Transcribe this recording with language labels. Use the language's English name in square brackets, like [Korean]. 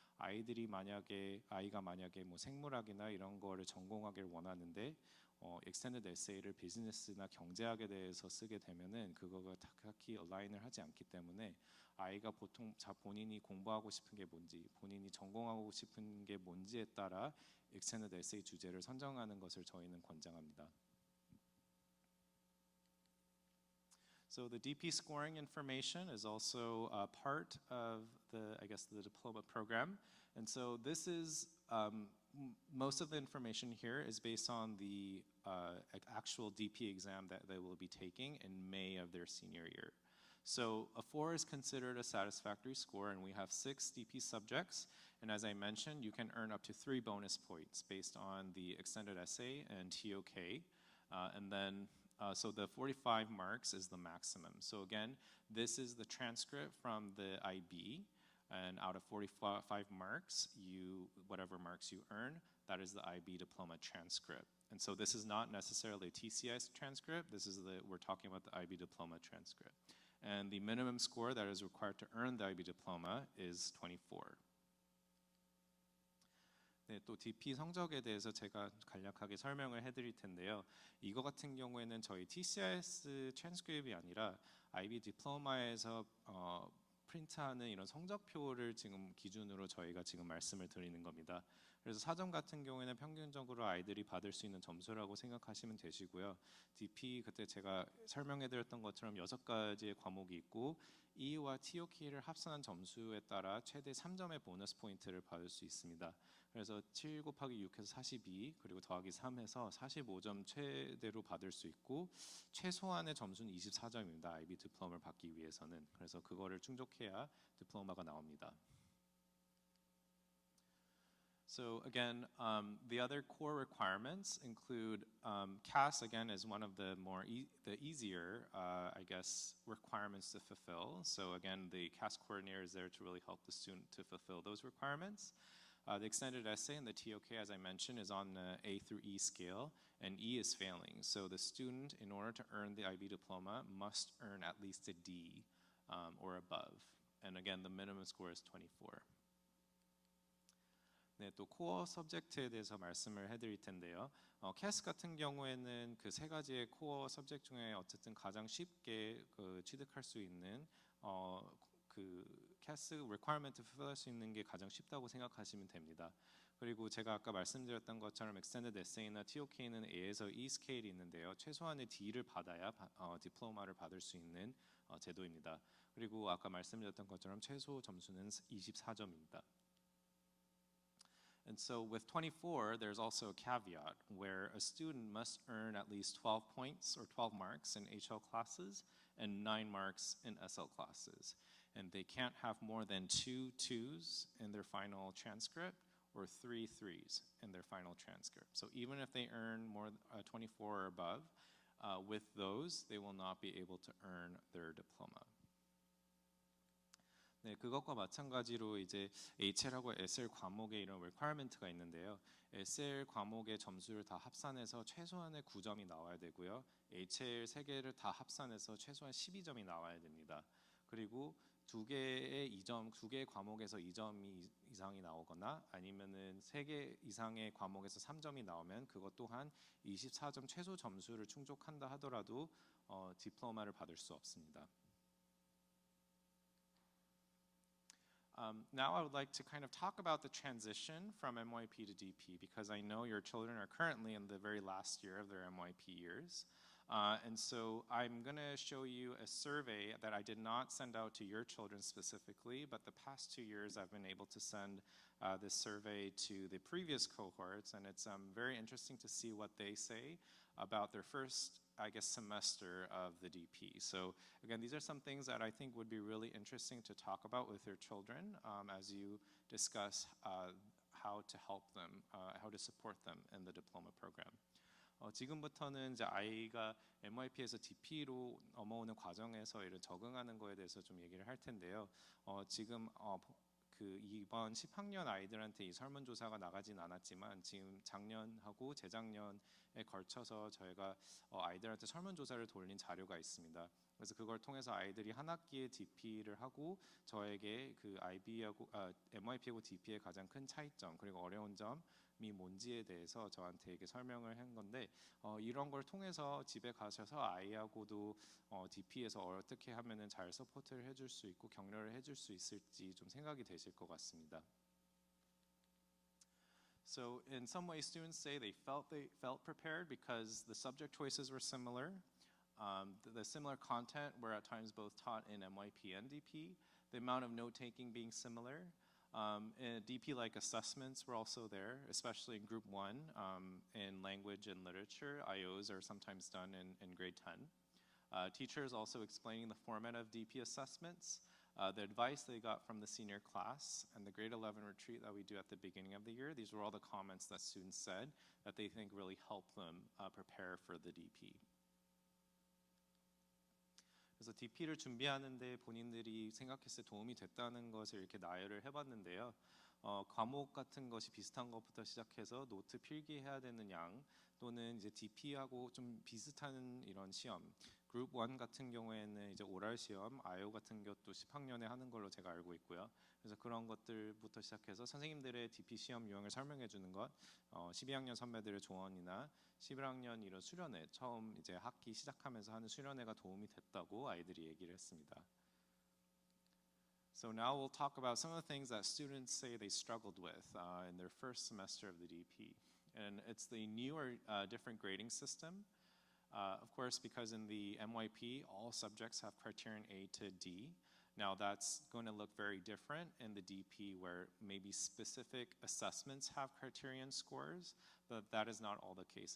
[Korean] 아이가 만약에 뭐 생물학이나 이런 거를 전공하기를 원하는데 extended essay를 비즈니스나 경제학에 대해서 쓰게 되면은 그거가 딱히 얼라인을 하지 않기 때문에 아이가 보통 본인이 공부하고 싶은 게 뭔지, 본인이 전공하고 싶은 게 뭔지에 따라 extended essay 주제를 선정하는 것을 저희는 권장합니다. [English] So the DP scoring information is also part of the diploma program, and so this is most of the information here is based on the actual DP exam that they will be taking in May of their senior year. So a 4 is considered a satisfactory score, and we have 6 DP subjects. And as I mentioned, you can earn up to 3 bonus points based on the extended essay and TOK, and then. So the 45 marks is the maximum. So again, this is the transcript from the IB, and out of 45 marks, whatever marks you earn, that is the IB diploma transcript. And so this is not necessarily a TCS transcript. We're talking about the IB diploma transcript. And the minimum score that is required to earn the IB diploma is 24. [Korean] 네, 또 DP 성적에 대해서 제가 간략하게 설명을 해드릴 텐데요. 이거 같은 경우에는 저희 TCIS 트랜스크립이 아니라 IB 디플로마에서 프린트하는 이런 성적표를 지금 기준으로 저희가 지금 말씀을 드리는 겁니다. 그래서 4점 같은 경우에는 평균적으로 아이들이 받을 수 있는 점수라고 생각하시면 되시고요. DP 그때 제가 설명해드렸던 것처럼 6가지의 과목이 있고 E와 TOK를 합산한 점수에 따라 최대 3점의 보너스 포인트를 받을 수 있습니다. 그래서 7 곱하기 6해서 42 그리고 더하기 3해서 45점 최대로 받을 수 있고 최소한의 점수는 24점입니다. IB 디플로마를 받기 위해서는. 그래서 그거를 충족해야 디플로마가 나옵니다. [English] So again, the other core requirements include CAS again is one of the the easier, I guess, requirements to fulfill. So again, the CAS coordinator is there to really help the student to fulfill those requirements. The extended essay and the TOK, as I mentioned, is on the A through E scale, and E is failing. So the student, in order to earn the IB diploma, must earn at least a D or above. And again, the minimum score is 24. [Korean] 네, 또 코어 서브젝트에 대해서 말씀을 해드릴 텐데요. CAS 같은 경우에는 그 3가지의 코어 서브젝트 중에 어쨌든 가장 쉽게 취득할 수 있는 그 CAS requirement fulfill할 수 있는 게 가장 쉽다고 생각하시면 됩니다. 그리고 제가 아까 말씀드렸던 것처럼 extended essay나 TOK는 A에서 E 스케일이 있는데요. 최소한의 D를 받아야 디플로마를 받을 수 있는 제도입니다. 그리고 아까 말씀드렸던 것처럼 최소 점수는 24점입니다. [English] And so with 24, there's also a caveat where a student must earn at least 12 points or 12 marks in HL classes and 9 marks in SL classes. And they can't have more than 2 2s in their final transcript or 3 3s in their final transcript. So even if they earn more 24 or above, with those, they will not be able to earn their diploma. [Korean] 네, 그것과 마찬가지로 이제 HL하고 SL 과목에 이런 requirement가 있는데요. SL 과목의 점수를 다 합산해서 최소한의 9점이 나와야 되고요. HL 3개를 다 합산해서 최소한 12점이 나와야 됩니다. 그리고 두 개의 과목에서 2점 이상이 나오거나 아니면은 3개 이상의 과목에서 3점이 나오면 그것 또한 24점 최소 점수를 충족한다 하더라도 디플로마를 받을 수 없습니다. [English] Now I would like to kind of talk about the transition from MYP to DP because I know your children are currently in the very last year of their MYP years. And so I'm going to show you a survey that I did not send out to your children specifically, but the past 2 years I've been able to send this survey to the previous cohorts, and it's very interesting to see what they say about their first, I guess, semester of the DP. So again, these are some things that I think would be really interesting to talk about with your children as you discuss how to help them, how to support them in the diploma program. [Korean] 지금부터는 이제 아이가 MYP에서 DP로 넘어오는 과정에서 이런 적응하는 거에 대해서 좀 얘기를 할 텐데요. 지금 그 이번 10학년 아이들한테 이 설문조사가 나가진 않았지만 지금 작년하고 재작년에 걸쳐서 저희가 아이들한테 설문조사를 돌린 자료가 있습니다. 그래서 그걸 통해서 아이들이 한 학기에 DP를 하고 저에게 그 MYP하고 DP의 가장 큰 차이점 그리고 어려운 점이 뭔지에 대해서 저한테 이렇게 설명을 한 건데 이런 걸 통해서 집에 가셔서 아이하고도 DP에서 어떻게 하면은 잘 서포트를 해줄 수 있고 격려를 해줄 수 있을지 좀 생각이 되실 것 같습니다. [English] So in some ways, students say they felt prepared because the subject choices were similar. The similar content were at times both taught in MYP and DP. The amount of note-taking being similar. And DP-like assessments were also there, especially in Group 1 in language and literature. IOs are sometimes done in grade 10. Teachers also explaining the format of DP assessments, the advice they got from the senior class, and the grade 11 retreat that we do at the beginning of the year. These were all the comments that students said that they think really helped them prepare for the DP. [Korean] 그래서 DP를 준비하는데 본인들이 생각했을 때 도움이 됐다는 것을 이렇게 나열을 해봤는데요. 과목 같은 것이 비슷한 것부터 시작해서 노트 필기해야 되는 양 또는 이제 DP하고 좀 비슷한 이런 시험. 그룹 1 같은 경우에는 이제 오랄 시험, IO 같은 것도 10학년에 하는 걸로 제가 알고 있고요. 그래서 그런 것들부터 시작해서 선생님들의 DP 시험 유형을 설명해 주는 것, 12학년 선배들의 조언이나 11학년 이런 수련회, 처음 이제 학기 시작하면서 하는 수련회가 도움이 됐다고 아이들이 얘기를 했습니다. [English] So now we'll talk about some of the things that students say they struggled with in their first semester of the DP. And it's the newer, different grading system. Of course, because in the MYP, all subjects have criterion A to D. Now that's going to look very different in the DP where maybe specific assessments have criterion scores, but that is not all the case.